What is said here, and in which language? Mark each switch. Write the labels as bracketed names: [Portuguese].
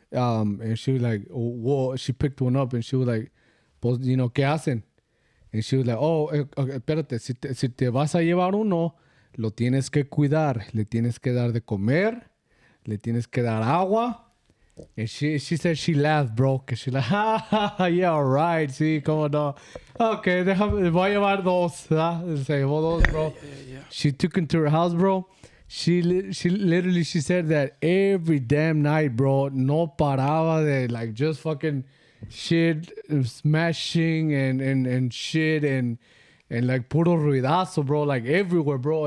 [English] And she was like, whoa, she picked one up and she was like, [Spanish] pues, ¿qué hacen? [English] And she was like, oh, [Spanish] espérate, si te vas a llevar uno, lo tienes que cuidar, le tienes que dar de comer, le tienes que dar agua. [English] And she said she laughed, bro, que she like, yeah, all right, [Spanish] sí, cómo no. Okay, voy a llevar dos, se llevó dos, bro. [English] Yeah. She took him to her house, bro. She literally said that every damn night, bro, [Spanish] no paraba de [English] like just fucking shit, smashing and shit and like [Spanish] puro ruidazo, [English] bro, like everywhere, bro.